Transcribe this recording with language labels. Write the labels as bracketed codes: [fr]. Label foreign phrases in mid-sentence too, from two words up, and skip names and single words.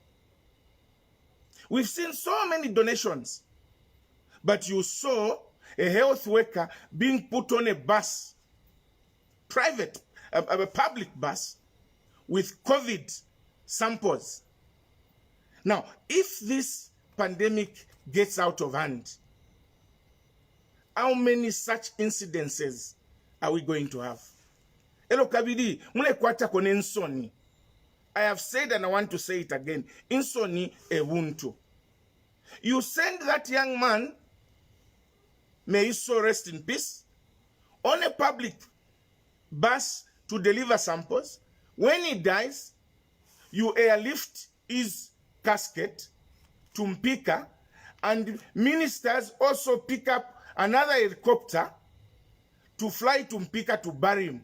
[en] We've seen so many donations, but you saw a health worker being put on a bus, a public bus, with COVID samples. Now, if this pandemic gets out of hand, how many such incidences are we going to have? [bem] Elo kabidi, mune kwata kone insoni. [en] I have said and I want to say it again. [bem] Insoni ebuntu. [en] You send that young man may his soul rest in peace, on a public bus to deliver samples. When he dies, you airlift his casket to Mpika, and ministers also pick up another helicopter to fly to Mpika to bury him.